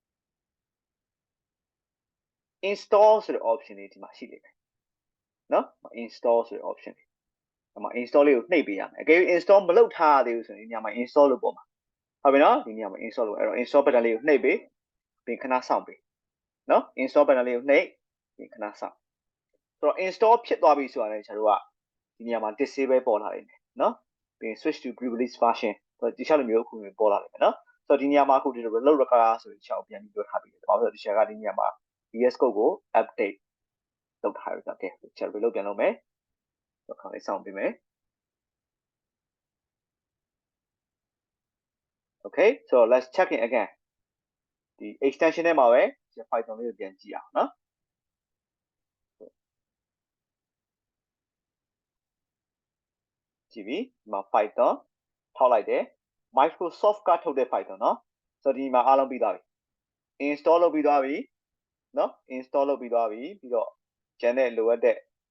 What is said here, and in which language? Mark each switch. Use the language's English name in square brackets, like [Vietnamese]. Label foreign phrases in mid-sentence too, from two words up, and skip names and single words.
[Burmese] install ဆိုတဲ့ option လေးဒီမှာရှိလိမ့်မယ်နော် install ဆိုတဲ့ option လေးဒီမှာ install လေးကိုနှိပ်ပေးရမယ်အကယ်၍ install မလုပ်ထားသေးဘူးဆိုရင်ဒီနေရာမှာ install လုပ်ပေါ်မှာ ဟုတ်ပြီနော်ဒီနေရာမှာ install လုပ်အဲ့တော့ [English] install button [Burmese] လေးကိုနှိပ်ပေးပြီးခဏစောင့်ပေးနော် [English] install button [Burmese] လေးကိုနှိပ်ပြီးခဏစောင့်ဆိုတော့ install ဖြစ်သွားပြီဆိုတာလည်းကျွန်တော်တို့ကဒီနေရာမှာ disable ပေါ်လာနေတယ်နော်ပြီး [English] switch to pre-release version [Burmese] ဆိုတော့ဒီချက်လိုမျိုးအခုပေါ်လာတယ်နော်ဆိုတော့ဒီနေရာမှာအခုဒီ [English] reload record [Burmese] ဆိုပြီးချက်ကိုပြန်ပြီးပြောထားပြီးတယ်ဘာလို့လဲဆိုတော့ဒီချက်ကဒီနေရာမှာ VS Code ကို update လုပ်ထားရတာကဲချက် reload ပြန်လုပ်မယ်ဆိုတော့ခဏလေးစောင့်ပေးမယ် [English] okay so let's check it again [Burmese] ဒီ extension ထဲမှာပဲ Python လေးကိုပြန်ကြည့်အောင်နော်ကြည့်ပြီဒီမှာ Python ထောက်လိုက်တယ် Microsoft ကထုတ်တဲ့ Python เนาะဆိုတော့ဒီမှာအားလုံးပြီးသွားပြီ install လုပ်ပြီးသွားပြီเนาะ install လုပ်ပြီးသွားပြီပြီးတော့ကျန်တဲ့လိုအပ်တဲ့